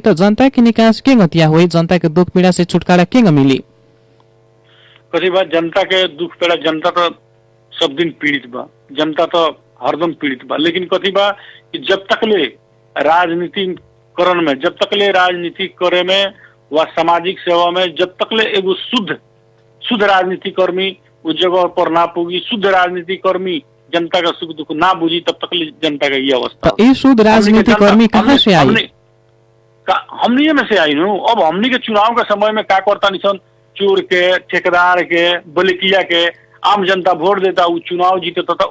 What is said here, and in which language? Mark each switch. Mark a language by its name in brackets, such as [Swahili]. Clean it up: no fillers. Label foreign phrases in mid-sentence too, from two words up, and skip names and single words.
[Bhojpuri] तो जनता के निकास के गतिया हुई, जनता के दुख पीड़ा से छुटकारा के मिली? कथी बात जनता के दुख पीड़ा, जनता तो सब दिन पीड़ित बा, जनता तो हरदम पीड़ित बा। लेकिन कथी बा कि जब तक ले राजनीति करण में, जब तक ले राजनीति करे में व सामाजिक सेवा में जब तक ले एगो शुद्ध राजनीति कर्मी उस जगह पर ना पुगी, शुद्ध राजनीति कर्मी जनता का सुख दुख ना बुझी, तब तक ले जनता का ये अवस्था। ये शुद्ध राजनीति कर्मी कहाँ से आई? हमनी में से आई नु। अब हमनी के चुनाव के समय में का करता निशन, चोर के, ठेकेदार के, बलिकिया के आम जनता वोट देता, वो चुनाव जीतता था।